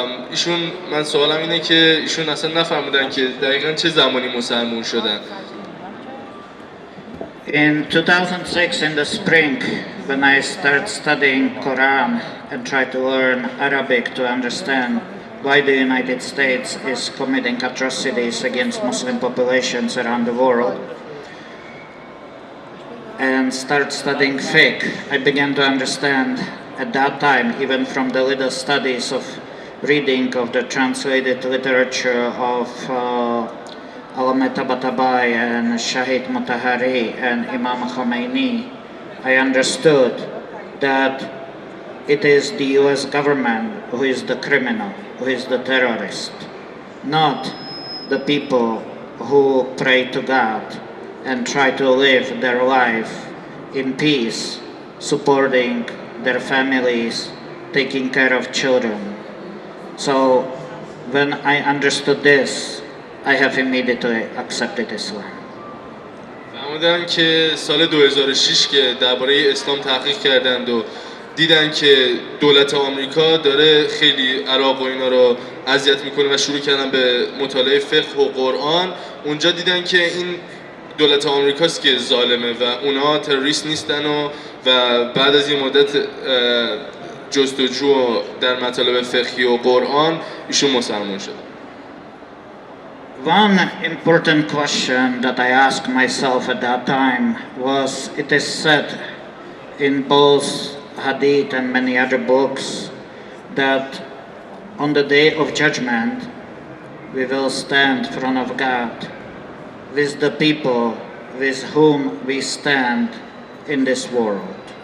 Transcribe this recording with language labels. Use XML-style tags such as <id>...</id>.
<fa>ایشون من سوالم اینه که ایشون اصلا نفهمیدن که دقیقاً چه زمانی مسلمان شدن.</fa> <en>In 2006, in the spring, when I started studying Quran and tried to learn Arabic to understand why the United States is committing atrocities against Muslim populations around the world, and started studying fiqh, I began to understand at that time, even from the little studies of reading of the translated literature of Allama Tabatabai and Shahid Mutahari and Imam Khomeini, I understood that it is the US government who is the criminal, who is the terrorist, not the people who pray to God and try to live their life in peace, supporting their families, taking care of children. So when I understood this, I have immediately accepted Islam.</en> <fa>فهمیدن که سال 2006 که درباره اسلام تحقیق کردند و دیدن که دولت آمریکا داره خیلی عراق و اینا رو اذیت میکنه و شروع کردن به مطالعه فقه و قرآن. اونجا دیدن که این دولت آمریکاست که ظالمه و اونا تروریست نیستن و بعد از این مدت جستجو در مطالب فقهی و قرآن ایشون مسلمان شد.</fa> <en>One important question that I asked myself at that time was, it is said in both Hadith and many other books that on the day of judgment we will stand in front of God with the people with whom we stand in this world.</en>